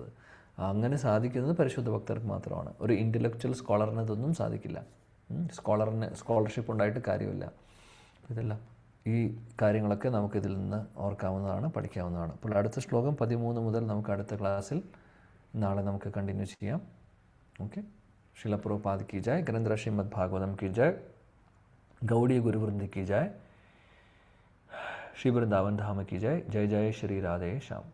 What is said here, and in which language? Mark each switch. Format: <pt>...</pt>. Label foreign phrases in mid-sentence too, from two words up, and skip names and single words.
<ml>അങ്ങനെ സാധിക്കുന്നത് പരിശുദ്ധ ഭക്തർക്ക് മാത്രമാണ്. ഒരു</ml> <en>intellectual scholar</en> <ml>ഇതൊന്നും സാധിക്കില്ല. സ്കോളർഷിപ്പ് ഉണ്ടായിട്ട് കാര്യമില്ല. ഇതെല്ലാം ഈ കാര്യങ്ങളൊക്കെ നമുക്കിതിൽ നിന്ന് ഓർക്കാവുന്നതാണ്, പഠിക്കാവുന്നതാണ്. അപ്പോൾ അടുത്ത ശ്ലോകം 13 മുതൽ നമുക്ക് അടുത്ത ക്ലാസ്സിൽ നാളെ നമുക്ക് കണ്ടിന്യൂ ചെയ്യാം. ഓക്കെ.</ml> <hi>शिला प्रभुपाद की जाए, ग्रंथ श्रीमद् भागवतम की जाए, गौड़ीय गुरुवृंद की जाए, श्री वृंदावन धाम की जाए। जय जय श्री राधे श्याम।</hi>